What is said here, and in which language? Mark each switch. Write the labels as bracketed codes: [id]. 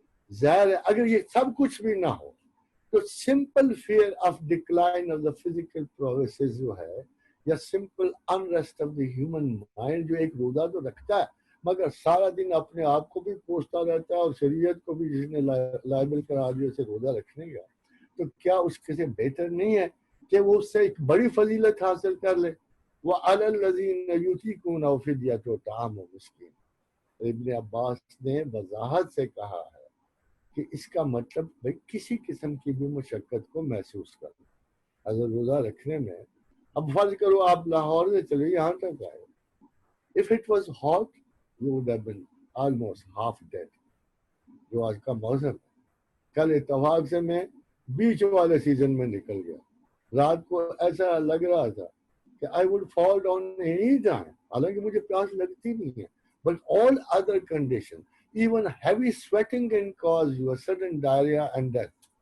[ur] ظاہر ہے اگر یہ سب کچھ بھی نہ ہو تو [en] simple fear of decline of the physical progress [ur] جو ہے، یا [en] simple unrest of the human mind [ur] جو ایک روزہ تو رکھتا ہے مگر سارا دن اپنے آپ کو بھی کوستا رہتا ہے اور شریعت کو بھی جس نے لائبل کرا دیا اسے روزہ رکھنے کا، تو کیا اس کے سے بہتر نہیں ہے کہ وہ اس سے ایک بڑی فضیلت حاصل کر لے؟ [ar] وَعَلَى الَّذِينَ يُطِيقُونَهُ فِدْيَةٌ طَعَامُ مِسْكِينٍ. [ur] ابن عباس نے وضاحت سے کہا ہے کہ اس کا مطلب بھائی کسی قسم کی بھی مشقت کو محسوس کرنا اگر روزہ رکھنے میں. اب فرض کرو آپ لاہور سے چلے یہاں تک آئے، [en] if it was hot you would have been almost half dead. [ur] جو آج کا موسم ہے، کل اتفاق سے میں بیچ والے سیزن میں نکل گیا، رات کو ایسا لگ رہا تھا کہ [en] I would fall down any time، [ur] حالانکہ مجھے پیاس لگتی نہیں ہے، [en] but all other conditions even heavy sweating can cause you a sudden diarrhea and death.